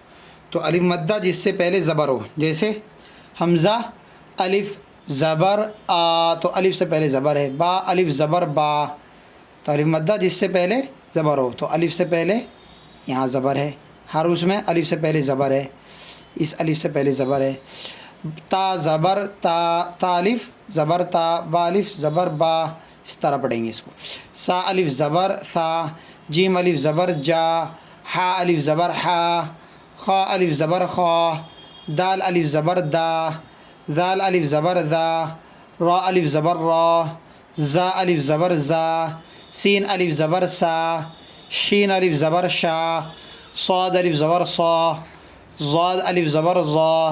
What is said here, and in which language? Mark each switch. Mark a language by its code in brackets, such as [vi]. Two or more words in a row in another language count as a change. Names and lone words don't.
[ur] تو الف مدہ جس سے پہلے زبر ہو، جیسے حمزہ الف زبر آ، تو الف سے پہلے زبر ہے۔ با الف زبر با، تو الف مدہ جس سے پہلے زبر ہو، تو الف سے پہلے یہاں زبر ہے۔ ہر اس میں الف سے پہلے زبر ہے، اس الف سے پہلے زبر ہے۔ تا زبر تا، تا الف زبر تا، با الف زبر با، اس طرح پڑھیں گے اس کو۔ سا الف زبر سا، جیم الف زبر جا، حا الف زبر حا، خا الف زبر خا، دال الف زبر دا، ذال الف زبر ذا، را الف زبر را، زا الف زبر زا، سین الف زبر سا، شین الف زبر شا، صاد الف زبر صا، ضاد الف زبر ضا،